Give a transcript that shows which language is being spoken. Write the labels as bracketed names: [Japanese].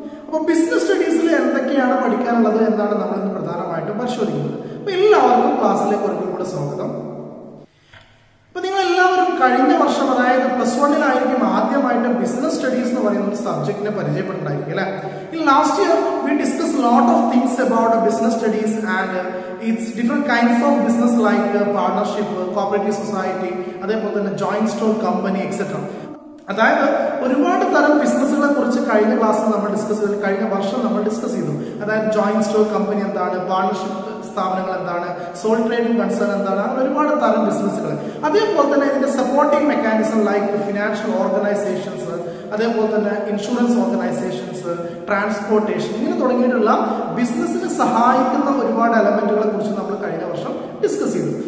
[Malayalam] അപ്പോൾ ബിസിനസ് സ്റ്റഡീസിൽ എന്തൊക്കെയാണ് പഠിക്കാനുള്ളത് എന്നാണ് നമ്മൾ ഇന്ന് പ്രധാനമായിട്ടും പരിശോധിക്കുന്നത്. അപ്പോൾ എല്ലാവർക്കും ക്ലാസ്സിലേക്ക് ഒരിക്കൽ കൂടെ സ്വാഗതം. അപ്പോൾ നിങ്ങൾ എല്ലാവരും കഴിഞ്ഞ വർഷം അതായത് +1 ആദ്യമായിട്ട് ബിസിനസ് സ്റ്റഡീസ് എന്ന് പറയുന്ന ഒരു സബ്ജക്റ്റിനെ പരിചയപ്പെട്ടിട്ടുണ്ടായിരിക്കും അല്ലേ? [English] In last year we discussed a lot of things about business studies and its different kinds of business like partnership, cooperative society, [Malayalam] അതേപോലെ തന്നെ [English] joint stock company etc. [Malayalam] അതായത് ഒരുപാട് തരം ബിസിനസ്സുകളെ കുറിച്ച് കഴിഞ്ഞ ക്ലാസ്സിൽ നമ്മൾ ഡിസ്കസ് ചെയ്തു, കഴിഞ്ഞ വർഷം നമ്മൾ ഡിസ്കസ് ചെയ്തു. അതായത് ജോയിന്റ് സ്റ്റോക്ക് കമ്പനി എന്താണ്, പാർട്ണർഷിപ്പ് സ്ഥാപനങ്ങൾ എന്താണ്, സോൾ ട്രേഡിംഗ് കൺസേൺ എന്താണ്, അങ്ങനെ ഒരുപാട് തരം ബിസിനസ്സുകൾ. അതേപോലെ തന്നെ ഇതിന്റെ supporting mechanism like financial organisations, അതേപോലെ തന്നെ ഇൻഷുറൻസ് ഓർഗനൈസേഷൻസ്, ട്രാൻസ്പോർട്ടേഷൻ, ഇങ്ങനെ തുടങ്ങിയിട്ടുള്ള ബിസിനസ്സിനെ സഹായിക്കുന്ന ഒരുപാട് എലമെന്റുകളെ കുറിച്ച് നമ്മൾ കഴിഞ്ഞ വർഷം ഡിസ്കസ് ചെയ്തു.